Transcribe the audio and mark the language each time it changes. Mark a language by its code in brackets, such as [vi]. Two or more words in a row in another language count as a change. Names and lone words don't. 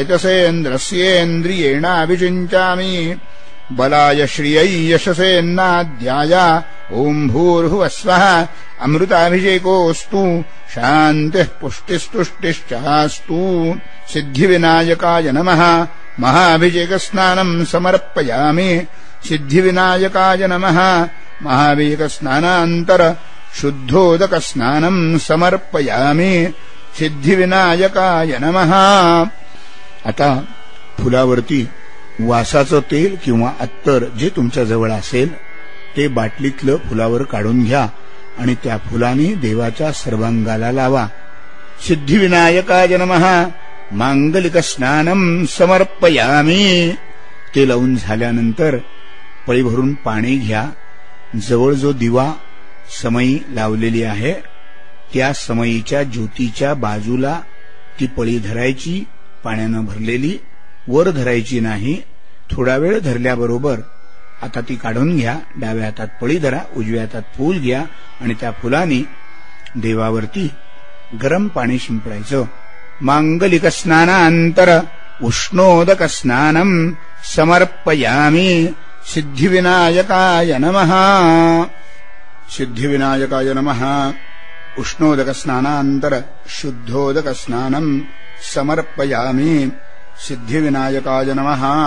[sa] वर्चसेन्द्रस्येन्द्रियेणाभिषिञ्चामि बलाय श्रियै यशसेन्नाद्याय ओम् भूर्भुवस्वः अमृताभिषेकोऽस्तु शान्तिः पुष्टिस्तुष्टिश्चास्तु सिद्धिविनायकाय नमः महाभिषेकस्नानम् समर्पयामि सिद्धिविनायकाय नमः महाभिषेकस्नानान्तर शुद्धोदकस्नानम् समर्पयामि सिद्धिविनायकाय नमः. [mr] आता फुलावरती वासाचं तेल किंवा अत्तर जे तुमच्या जवळ असेल ते बाटलीतलं फुलावर काढून घ्या आणि त्या फुलाने देवाच्या सर्वांगाला लावा. [sa] सिद्धिविनायकाय नमः मांगलिक स्नानम समर्पयामी. [mr] ते लावून झाल्यानंतर पळी भरून पाणी घ्या. जवळ जो दिवा समई लावलेली आहे त्या समईच्या ज्योतीच्या बाजूला ती पळी धरायची, पाण्यानं भरलेली, वर धरायची नाही. थोडा वेळ धरल्याबरोबर आता ती काढून घ्या. डाव्या हातात पळी धरा, उजव्या हातात फूल घ्या आणि त्या फुलाने देवावरती गरम पाणी शिंपडायचं. [sa] मांगलिक स्नानांतर उष्णोदक स्नानम समर्पयामी सिद्धिविनायकाय नमः. सिद्धिविनायकाय नमः. उष्णोदक स्नानांतर शुद्धोदक स्नानम समर्पयामी सिद्धिविनायकाय नमः.